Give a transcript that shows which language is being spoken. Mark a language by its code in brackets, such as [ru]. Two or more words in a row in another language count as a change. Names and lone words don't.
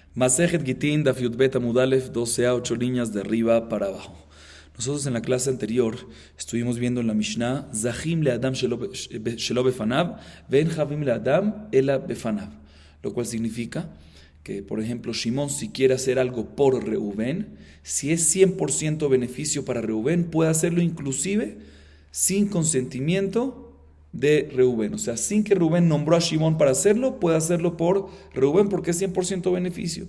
[he] מסכת גיטין, דף יב עמוד א, [es] 12a, 8 líneas de arriba para abajo. Nosotros en la clase anterior estuvimos viendo en la Mishnah [he] זכין לאדם שלא בפניו, ואין חבין לאדם אלא בפניו. [es] Lo cual significa que, por ejemplo, Shimón, si quiere hacer algo por Reubén, si es 100% beneficio para Reubén, puede hacerlo inclusive sin consentimiento de Reubén. O sea, sin que Reubén nombró a Shimón para hacerlo, puede hacerlo por Reubén porque es 100% beneficio.